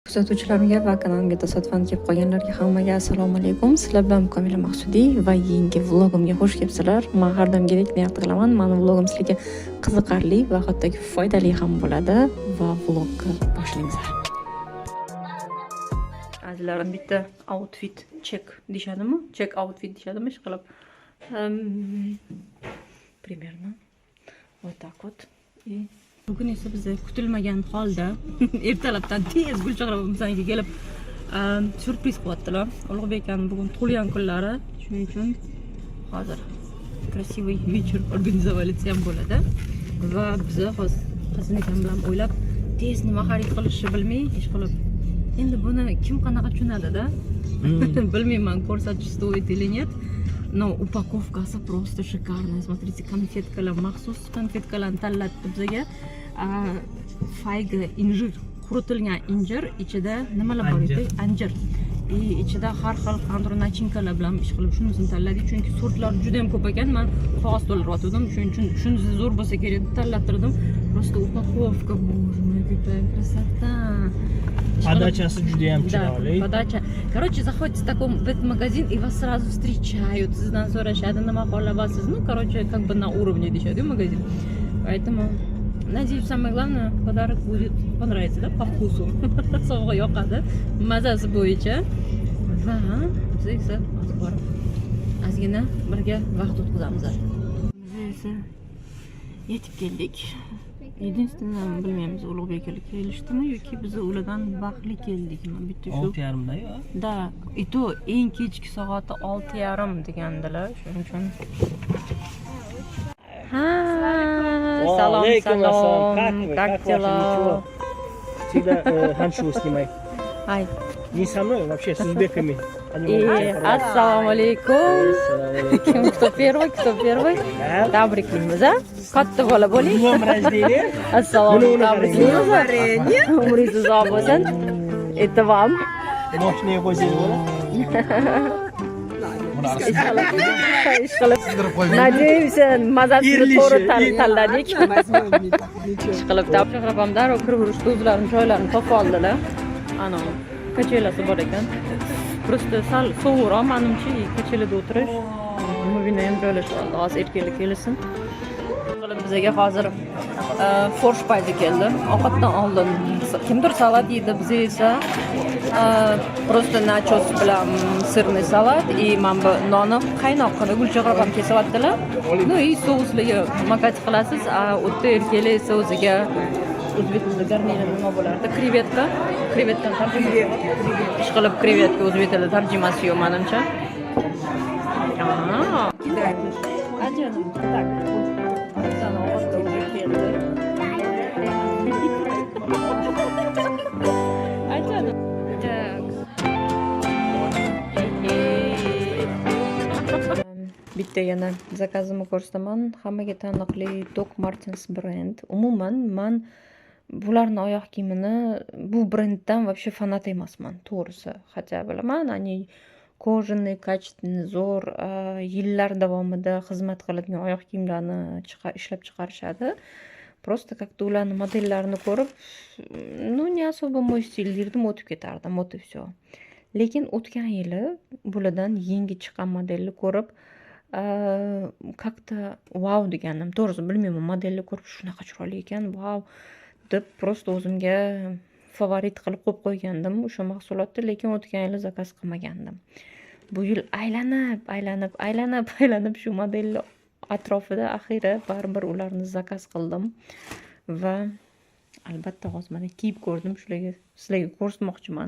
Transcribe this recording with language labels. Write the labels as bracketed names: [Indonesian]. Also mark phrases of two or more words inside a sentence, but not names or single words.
[Uzbek] Kuzatuvchilarimga va kanalimga tasodifan kelib qolganlarga hammaga assalomu alaykum. Sizlar bilan Komila Maqsudiy va yangi vlogimga xush kelibsizlar. Men har doimgidek niyat qilaman, meni vlogim sizlarga qiziqarli va hattoki foydali ham bo'ladi va vlogga boshlaymiz. Azizlarim, bitta [English] outfit check [Uzbek] deyishadimi? [English] Check outfit [Uzbek] deyishadimi? Ish qilib. [Russian] Примерно вот так вот. [Uzbek] Bugun esa biz kutilmagan holda ertalabdan tez Gulchehra opamizga kelib surpriz qilyaptilar. Ulug'bek akaning bugun tug'ilgan kunlari, shuning uchun hozir [Russian] красивый вечер организовали [Uzbek] ham bo'ladi va biz hozir Hasan akam bilan o'ylab tez nima xarid qilishni bilmay ish qilib. Endi buni kim qanaqa tushunadi-da? Bilmayman, ko'rsatish [Russian] стоит или нет. Но упаковкасы просто шикарная. Смотрите, конфеткалар, [Uzbek] maxsus konfetkalarni tanlatdi bizga. Fayga, injir, quritilgan injir, ichida nimalar bor edi? Anjir. Ichida har xil qanday nachinkalar bilan ish qilib shunisini tanladik, chunki sortlar juda ham ko'p ekan. Men qog'oz to'ldirib shuning uchun shunisi zo'r bo'lsa kerak deb tanlattirdim. [Russian] Просто упаковка, боже мой, какая красота. [Uzbek] Подачасы juda ham chiroyli. [Russian] Подача. Короче, заходите в этот магазин и вас сразу встречают. [Uzbek] Sizdan so'rashadi, nima xohlabasiz. [Russian] Ну, короче, как бы на уровне deyshadi магазин. Поэтому надеюсь, самое главное, подарок будет понравится, да, по вкусу. [Uzbek] Sovg'a yoqadi, mazasi bo'yicha. Va biz esa borib ozgina birga vaqt o'tkazamiz. Biz esa yetib keldik. Единственное, bilmaymiz Ulug'bek aka kelishdimi yoki biz ulardan vaqtli keldikmi? Bitta shu 6:30da-yu. Da, [Russian] и то [Uzbek] eng kechki soati 6:30 degandilar, shuning uchun. [Russian] Салам, как дела? Всегда ханшу снимай. Ай. Не со мной, вообще с узбеками. [Arabic] السلام عليكم. [Russian] Кто первый? [Uzbek] Tabriklaymiz, a? Katta bola bo'ling. [Russian] Днем рождения. [Uzbek] Assalomu tabriklaymiz. Umringiz uzoq bo'lsin. [Russian] Это вам. [Uzbek] Moshinga qo'ysangiz bo'ladi. Надеемся, mazasini to'g'ri tanladik. Ishqilib Gulchehra opam darrov kirib urishdi, o'zlarini joylarini topib oldilar. Ana, kachelasi bor ekan. Просто sovuqroq menimcha kachelada o'tirish. Muvina ham joylashib oldi, hozir erkaklar kelsin. Bizga hozir forsh payzi keldi. Ovqatdan oldin kimdir salat yedi, biz esa просто nachos bilan sirni salat и men bu nonni qaynoq qilib Gulchehra opam kesyaptilar. [Russian] Ну и [Uzbek] souslarga makat qilasiz. O'tda erkaklar esa o'ziga o'zbek tilida garnir nima bo'lardi? Krevetka. Krevetkani tarjimasi. Ishqilib krevetka o'zbek tilida tarjimasi yo'q menimcha. Ajoyib. Так. Bitta yana zakazimni ko'rsataman. Hammaga taniqli Doc Martens brend. Umuman men bularning oyoq kiyimini bu brenddan вообще fanat emasman, to'g'risi. Хотя bilaman, [Russian] они кожаный, качественный, [Uzbek] zo'r yillar davomida xizmat qiladigan oyoq kiyimlarni ishlab chiqarishadi. [Russian] Просто как-то [Uzbek] ularning modellarini ko'rib, [Russian] ну не особо мой стиль [Uzbek] derdim, o'tib ketardim, [Russian] вот и все. [Uzbek] Lekin o'tgan yili bulardan yangi chiqqan modelni ko'rib, как-то vau degandim. To'g'risi bilmayman, modelni ko'rib shunaqa chiroyli ekan, vau deb просто o'zimga favorit qilib qo'yib qo'ygandim o'sha mahsulotni, lekin o'tgan yili zakaz qilmagandim. Bu yil aylanib shu modelni atrofida axiri baribir ularni zakaz qildim va albatta hozir mana kiyib ko'rdim, sizlarga ko'rsatmoqchiman.